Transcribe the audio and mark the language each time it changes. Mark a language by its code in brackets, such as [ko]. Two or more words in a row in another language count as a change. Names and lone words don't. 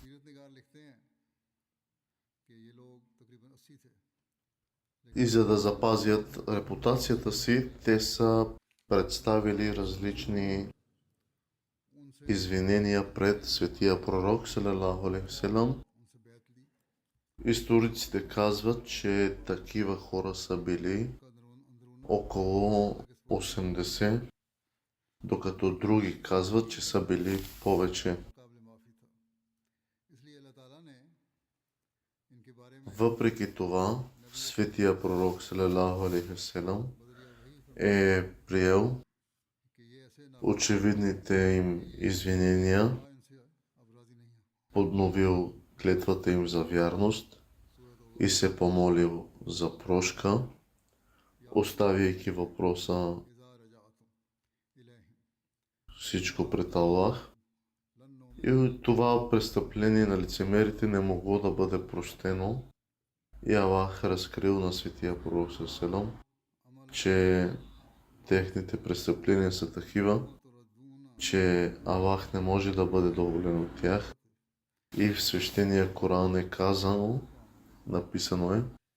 [bg] И за да запазят репутацията си, те са представили различни извинения пред светия пророк [ar] صلى الله عليه وسلم. [bg] Историците казват, че такива хора са били около 80, докато други казват, че са били повече. Въпреки това, светия пророк [ar] صلى الله عليه وسلم [bg] е приел очевидните им извинения, подновил клетвата им за вярност и се помолил за прошка, оставяйки въпроса всичко пред Аллах. И това престъпление на лицемерите не могло да бъде простено. И Аллах разкрил на светия пророк [ar] صلى الله عليه وسلم, [bg] че техните престъпления са такива, че Аллах не може да бъде доволен от тях. И в свещения Коран е казано, написано е: